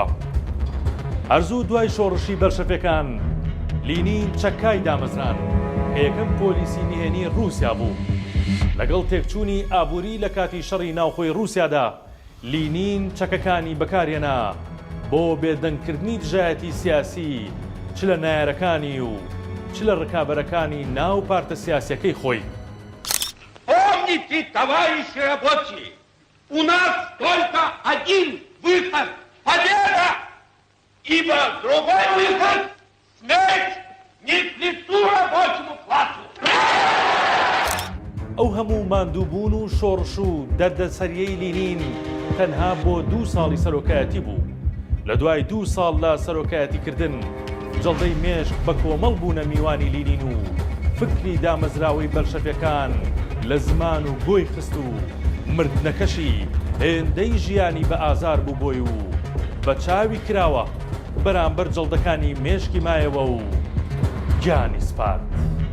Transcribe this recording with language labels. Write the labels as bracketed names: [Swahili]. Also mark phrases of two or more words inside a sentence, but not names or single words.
[Central Kurdish] هەرزوو دوای شۆڕشی بەلشەفیەکان لینین چەکای دامەزران کە یەکەم پۆلیسی نهێنی رووسیا بوو. لەگەڵ تێکچوونی ئابووری لە کاتی شەڕی ناوخۆی رووسیادا لینین چەکەکانی بەکارهێنا بۆ بێدەنگکردنی دژایەتی سیاسی چ لە نایارەکانی و چ لە ڕکابەرەکانی ناو پارتە سیاسیەکەی خۆی. [Russian] Помните, товарищи рабочие, у нас только один выход – победа! Ибо другой выход – смерть не к лицу рабочему классу! [Central Kurdish] ئەو هەموو ماندووبوون و شۆڕش و دەردەسەریەی لینین تەنها بۆ 2 ساڵی سەرۆکایەتی بوو. لە دوای 2 ساڵ لە سەرۆکایەتیکردن جەڵدەی مێشک بە کۆمەڵ بوونە میوانی لینین و فکری دامەزراوەی بەلشەڤیەکان لە زمان و گۆی خست و مردنەکەشی هێندەی ژیانی بە ئازار بوو بۆی و بە چاوی کراوە بەرامبەر جەڵدەکانی مێشکی مایەوە و گیانی سپارد.